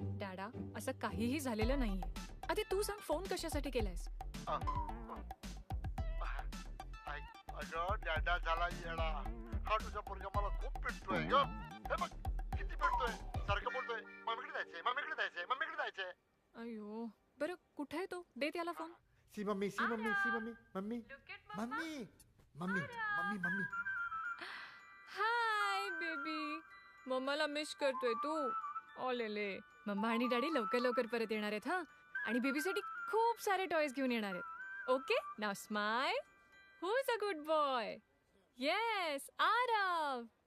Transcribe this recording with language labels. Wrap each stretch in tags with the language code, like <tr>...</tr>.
<mr>डॅडा, असं काहीही झालेलं नाहीये. आधी तू सांग, फोन कशासाठी केलायस? अगं डॅडा झाला येडा. हा तुझा पोरगा मला खूप पेटतोय ग. हे बघ किती पेटतोय. सारखं बोलतोय मम्मीकडे जायचंय, मम्मीकडे जायचंय, मम्मीकडे जायचंय. अयो, बरं कुठे आहे तो? दे त्याला phone. C mummy, C mummy, C mummy, mummy mummy mummy mummy mummy. Hi baby, मम्माला miss करतोय तू? ओलेले, मम्मा आणि डॅडी लवकर लवकर परत येणार आहेत. हा, आणि बेबीसाठी खूप सारे टॉयज घेऊन येणार आहेत. Okay,</mr> <en>नाव smile. Who is a good boy? Yes, Aarav.</en>